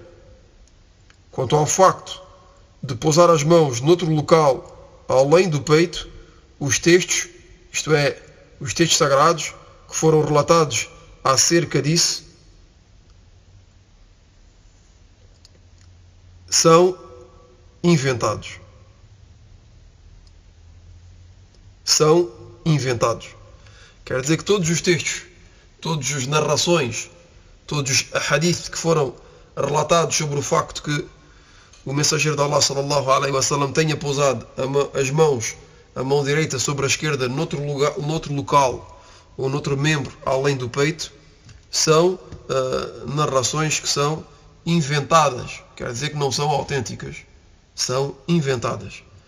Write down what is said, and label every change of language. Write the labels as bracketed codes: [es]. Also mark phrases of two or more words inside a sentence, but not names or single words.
[pt] Quanto ao facto de pousar as mãos noutro local além do peito, os textos, isto é, os textos sagrados que foram relatados acerca disso, são inventados. São inventados. Quer dizer que todos os textos, todas as narrações, todos os hadith que foram relatados sobre o facto que o mensageiro de Allah [ar] صلى الله عليه وسلم [pt] tenha pousado as mãos, a mão direita sobre a esquerda noutro local ou noutro membro além do peito, são narrações que são inventadas. Quer dizer que não são autênticas. São inventadas.